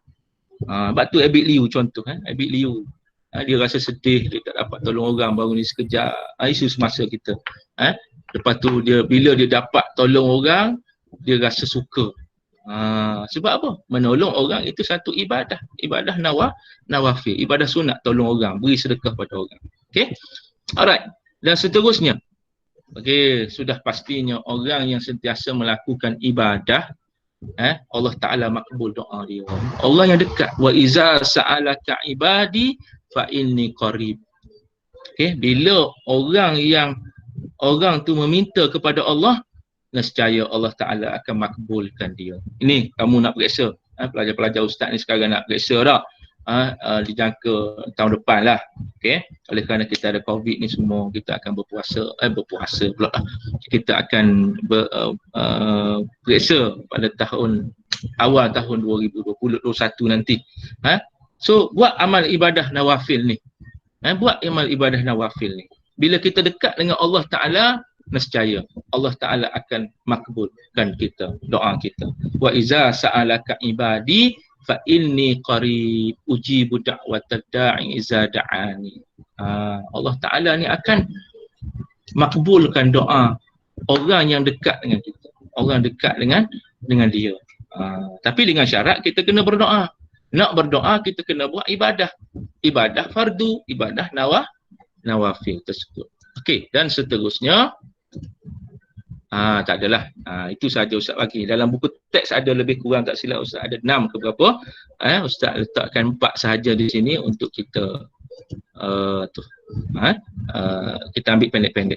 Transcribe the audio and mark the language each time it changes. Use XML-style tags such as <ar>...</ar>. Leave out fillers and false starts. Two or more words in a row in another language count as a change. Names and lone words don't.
<ms>Sebab tu Abid Liu contoh, Abid Liu dia rasa sedih, dia tak dapat tolong orang baru ni sekejap, isu semasa kita. Lepas tu dia bila dia dapat tolong orang, dia rasa suka. Sebab apa? Menolong orang itu satu ibadah, ibadah nawafil, ibadah sunat, tolong orang, beri sedekah pada orang. Okey. Alright. Dan seterusnya, okey, sudah pastinya orang yang sentiasa melakukan ibadah, Allah Ta'ala makbul doa dia. Allah yang dekat.</ms> <ar>وإذا سألك عبادي فإني قريب.</ar> <ms>Okey, bila orang tu meminta kepada Allah, nescaya Allah Ta'ala akan makbulkan dia. Ini kamu nak periksa, pelajar-pelajar ustaz ni sekarang nak periksa dah. Dijangka tahun depan lah. Okay? Oleh kerana kita ada COVID ni semua, kita akan berpuasa pula. Kita akan periksa pada awal tahun 2021 nanti. So buat amal ibadah nawafil ni. Buat amal ibadah nawafil ni. Bila kita dekat dengan Allah Ta'ala, nescaya Allah Ta'ala akan makbulkan kita, doa kita.</ms> <ar>وإذا سألك عبادي فإني قريب أجيب دعوة الداع إذا دعان.</ar> <ms>Allah Ta'ala ni akan makbulkan doa orang yang dekat dengan kita, orang dekat dengan dia. Tapi dengan syarat kita kena berdoa. Nak berdoa kita kena buat ibadah. Ibadah fardu, ibadah nawafil tersebut. Okey, dan seterusnya tak adalah. Itu saja Ustaz bagi. Dalam buku teks ada lebih kurang tak silap Ustaz ada 6 ke berapa. Ustaz letakkan 4 sahaja di sini untuk kita kita ambil pendek-pendek.</ms>